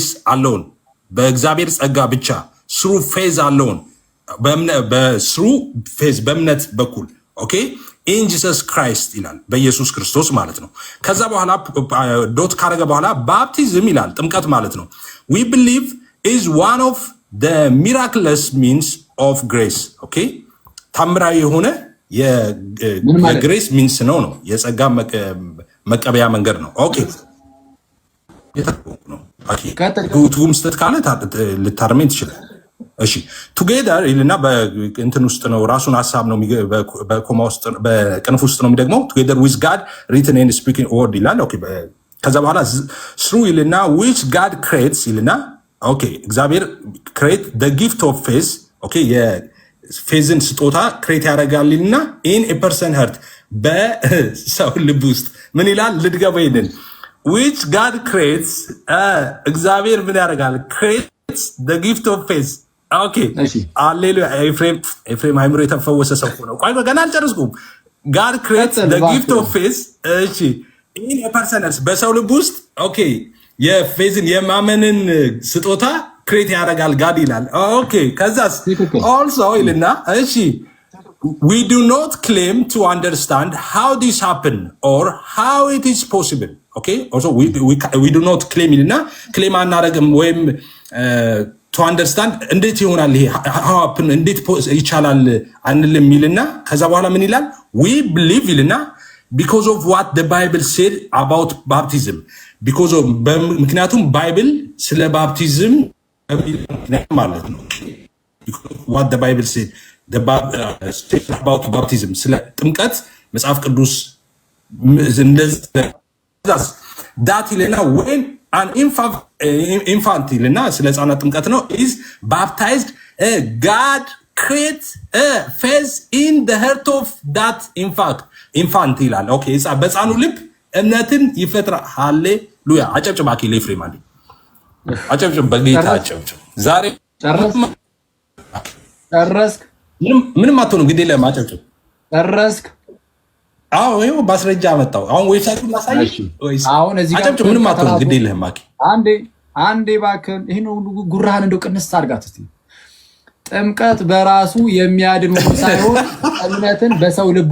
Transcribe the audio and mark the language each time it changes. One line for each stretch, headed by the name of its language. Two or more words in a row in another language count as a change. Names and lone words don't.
Amharic: አለውን በእግዚአብሔር ጸጋ ብቻ
English: through faith
Amharic: አለውን በስሩ ፌዝ በእምነት በኩል
English: okay in Jesus Christ
Amharic: ይላል በኢየሱስ ክርስቶስ ማለት ነው። ከዛ በኋላ ዶት ካረገ በኋላ ባፕቲዝም ይላል ጥምቀት ማለት ነው።
English: we believe is one of the miraculous means of grace
Amharic: ኦኬ ታምራዊ የሆነ የግሬስ ሚንስ ነው የጸጋ መቀበያ መንገድ ነው። ኦኬ ነው ትርጉም ስተት ካለ ልታርሜን ትችላል። እሺ ቱጌዘር ይልና በእንትን ውስጥ ነው ራሱን ሐሳብ ነው በኮማ ውስጥ በቅንፍ ውስጥ ነው የሚደግመው።
English: together with God written and spoken word
Amharic: ይላል። ኦኬ ከዛ በኋላ ስሩ ይልና
English: which God creates
Amharic: ይልና ኦኬ እግዚአብሔር ክሬት
English: the gift of faith
Amharic: ኦኬ የፌዝን ስጦታ ክሬት ያደርጋልና
English: in a person heart
Amharic: በሰው ልብ ውስጥ ምን ይላል? ልድገበው ይሄንን
English: which God creates
Amharic: እግዚአብሔር ምን ያደርጋል?
English: creates the gift of faith
Amharic: ኦኬ ሃሌሉያ። ኤፍሬም ሃይምሮ የተፈወሰ ሰው ነው። ቆይ ገና አልጨረስኩም።
English: God creates the gift of
Amharic: faith እሺ
English: in a person heart
Amharic: በሰው ልብ ውስጥ ኦኬ የፌዝን የማመንን ስጦታ ክሬት ያደርጋል ጋድ ይላል። ኦኬ ከዛስ ኦልሶ ይልና እሺ
English: we do not claim to understand how this happened or how it is possible okay also we do not claim
Amharic: ይልና ክሌም አናደርግም ወይም
English: to understand
Amharic: እንዴት ይሆናል ይሄ
English: how happen
Amharic: እንዴት ይቻላል አንልም ይልና ከዛ በኋላ ምን ይላል?
English: we believe
Amharic: ይልና
English: because of what the Bible said about baptism because of
Amharic: ምክንያቱም ባይብል ስለ ባፕቲዝም ማለት ነው።
English: what the Bible said about baptism
Amharic: ስለ ጥምቀት መጽሐፍ ቅዱስ that ይልና
English: when an infant
Amharic: ይልና ስለ ሕፃናት ጥምቀት ነው
English: is baptized God create a faith in the heart of that infant
Amharic: ይላል። ኦኬ በሕፃኑ ልብ እምነትን ይፈጥራል። ሃሌሉያ። አጨብጭብ አኪ ለኤፍሬም አለ አጨብጭብ በጌታ አጨብጭብ። ዛሬ ጨረስክ? ምንም አትሆንም። ግዴ ለማጨብጭብ ጨረስክ? አዎ ይኸው ማስረጃ አመጣው። አሁን ዌብሳይቱን ላሳይሽ ወይስ አሁን እዚህ ጋር አጨብጭብ። ምንም አትሆንም። ግዴ ለህም አኪ አንዴ ባከን ይሄን ሁሉ ጉራህን እንደው ቅንስ አድርጋት እስቲ። ጥምቀት በራሱ የሚያድን ሆኖ ሳይሆን እምነትን በሰው ልብ